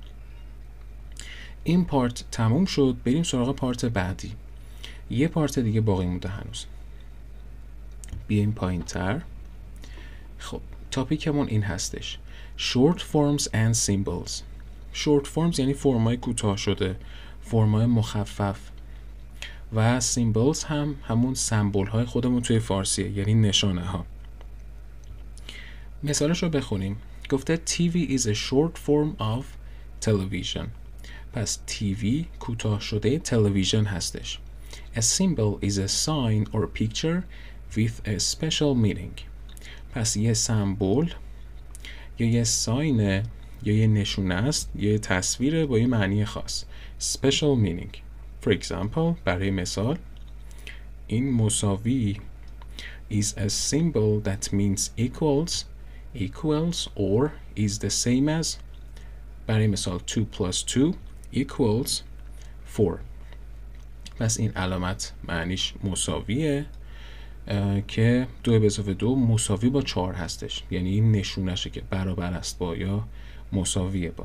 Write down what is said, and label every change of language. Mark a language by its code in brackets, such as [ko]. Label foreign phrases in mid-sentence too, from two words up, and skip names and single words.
[fa] این پارت تموم شد، بریم سراغ پارت بعدی. یه پارت دیگه باقی مونده هنوز. بیایم پایین تر. خب تاپیکمون این هستش. [en] Short forms and symbols. Short forms [fa] یعنی فرمای کوتاه شده، فرمای مخفف. و symbols هم همون سمبل های خودمون توی فارسیه، یعنی نشانه ها. مثالش رو بخونیم. گفته [en] TV is a short form of television. [fa] پس TV کوتاه شده تلویزیون هستش. [en] A symbol is a sign or picture with a special meaning. [fa] پس یه سمبل یا یه ساین یا یه نشونه است، یه تصویر با یه معنی خاص. [en] Special meaning. For example [fa] برای مثال این مساوی [en] is a symbol that means equals or is the same as. [fa] برای مثال 2 [en] plus 2 equals [fa] 4. پس این علامت معنیش مساویه که 2 به اضافه 2 مساوی با 4 هستش، یعنی این نشونشه که برابر است با یا مساویه با.